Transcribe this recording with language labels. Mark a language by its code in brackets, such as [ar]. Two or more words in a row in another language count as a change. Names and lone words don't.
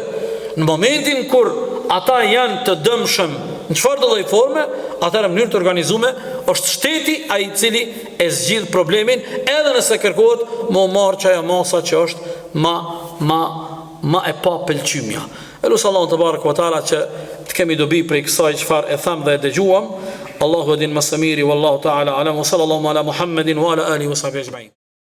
[sq] Në momentin kur ata janë të dëmshëm në çfarë do lloj forme, atëherë në mënyrë të organizuar është shteti ai i cili e zgjidh problemin, edhe nëse kërkohet më marr çaja masa që është ma e pa pëlqymja. Elusallahu [ar] تبارك وتعالى [sq] që të kemi dobi për kësaj çfarë e tham dhe e dëgjuam. Allahu edin më së miri, [ar] والله تعالى أعلم وصلى الله على محمد وعلى آله وصحبه أجمعين.